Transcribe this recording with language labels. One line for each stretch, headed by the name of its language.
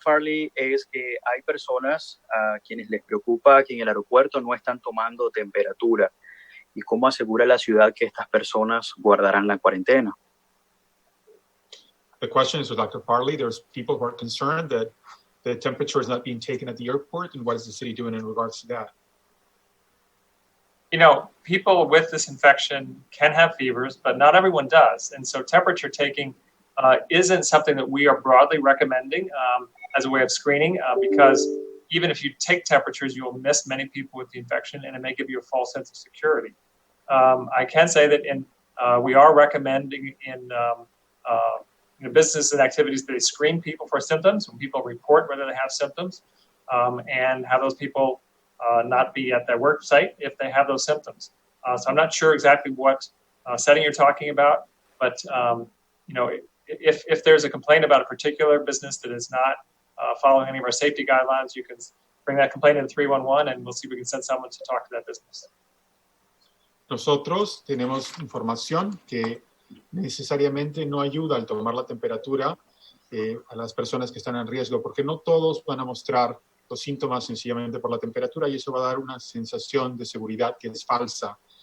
Spanish: Farley es que hay personas a quienes les preocupa que en el aeropuerto no están tomando temperatura y cómo asegura la ciudad que estas personas guardarán la cuarentena.
English: The question is for Dr. Farley. There's people who are concerned that the temperature is not being taken at the airport, and what is the city doing in regards to that? people with this infection can have fevers, but not everyone does. And so temperature taking isn't something that we are broadly recommending as a way of screening because even if you take temperatures, you will miss many people with the infection and it may give you a false sense of security. I can say that we are recommending in business and activities that they screen people for symptoms when people report whether they have symptoms and have those people not be at their work site if they have those symptoms. So I'm not sure exactly what setting you're talking about, but if there's a complaint about a particular business that is not following any of our safety guidelines, you can bring that complaint into 311 and we'll see if we can send someone to talk to that business.
Spanish: Nosotros tenemos información que necesariamente no ayuda al tomar la temperatura a las personas que están en riesgo, porque no todos van a mostrar los síntomas sencillamente por la temperatura y eso va a dar una sensación de seguridad que es falsa.